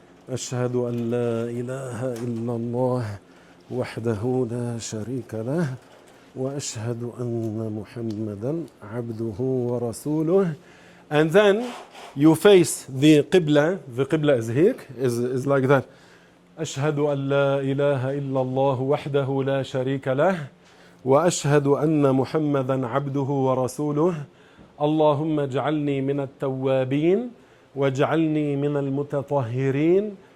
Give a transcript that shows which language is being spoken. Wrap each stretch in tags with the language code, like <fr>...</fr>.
<ar>أشهد أن لا إله إلا الله وحده لا شريك له وأشهد أن محمدا عبده ورسوله.</ar> <en>And then you face the Qibla. The Qibla is here, is like that.</en> <ar>أشهد أن لا إله إلا الله وحده لا شريك له وأشهد أن محمدا عبده ورسوله. اللهم اجعلني من التوابين واجعلني من المتطهرين.</ar>